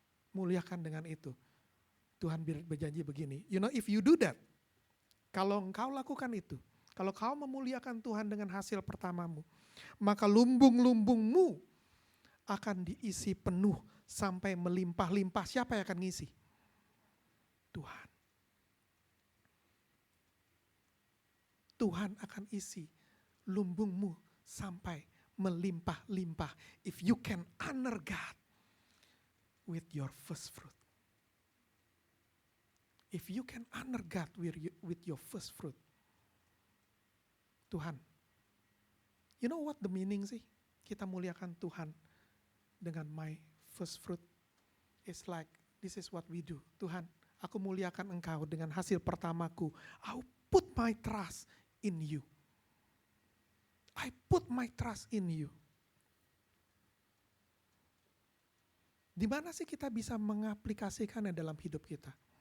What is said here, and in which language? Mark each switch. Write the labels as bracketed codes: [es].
[id] Muliakan dengan itu. Tuhan berjanji begini, [en] you know if you do that, [id] kalau engkau lakukan itu, kalau kau memuliakan Tuhan dengan hasil pertamamu, maka lumbung-lumbungmu akan diisi penuh sampai melimpah-limpah. Siapa yang akan ngisi? Tuhan. Tuhan akan isi lumbungmu sampai melimpah-limpah. [en] If you can honor God with your first fruit. If you can honor God with your first fruit. Tuhan, you know what the meaning sih? [id] Kita muliakan Tuhan dengan [en] my first fruit. It's like, this is what we do. [id] Tuhan, aku muliakan Engkau dengan hasil pertamaku. [en] I put my trust in you. I put my trust in you. [id] Di mana sih kita bisa mengaplikasikannya dalam hidup kita?